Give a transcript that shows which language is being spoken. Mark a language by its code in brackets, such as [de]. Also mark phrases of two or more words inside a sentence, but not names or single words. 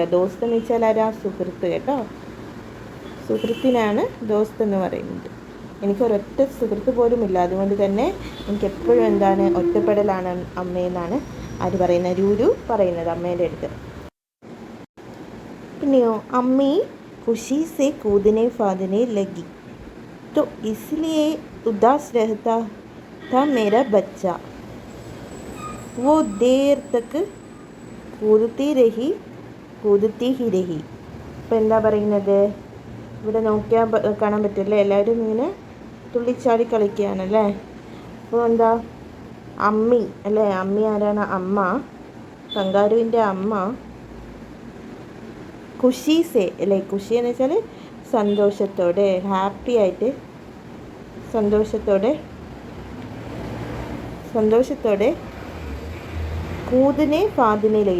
[ml] ദോസ്ത് എന്ന് വെച്ചാൽ ആരാ? സുഹൃത്ത് കേട്ടോ. സുഹൃത്തിനാണ് ദോസ്ത് എന്ന് പറയുന്നത്. എനിക്ക് ഒരൊറ്റ സുഹൃത്ത് പോലുമില്ല, അതുകൊണ്ട് തന്നെ എനിക്കെപ്പോഴും എന്താണ്, ഒറ്റപ്പെടലാണ് അമ്മയെന്നാണ് ആര് പറയുന്നത്? രൂരു പറയുന്നത് അമ്മേൻ്റെ അടുത്ത്. പിന്നെയോ, [hi] അമ്മി खुशी से कूदने फादने लगी तो इसलिए उदास रहता था मेरा बच्चा. वो देर तक कूदती ही रही. [ml] ഇപ്പം എന്താ പറയുന്നത്? ഇവിടെ നോക്കിയാൽ കാണാൻ പറ്റില്ലേ, എല്ലാവരും ഇങ്ങനെ തുള്ളിച്ചാടി കളിക്കുകയാണല്ലേ. അപ്പോൾ എന്താ, അമ്മി അല്ലേ, അമ്മി ആരാണ്? അമ്മ, കങ്കാരുവിൻ്റെ അമ്മ. ഖുഷീസെ അല്ലേ, ഖുഷി എന്ന് വെച്ചാൽ സന്തോഷത്തോടെ, ഹാപ്പി ആയിട്ട്, സന്തോഷത്തോടെ [hi] कूदने फांदने लगी.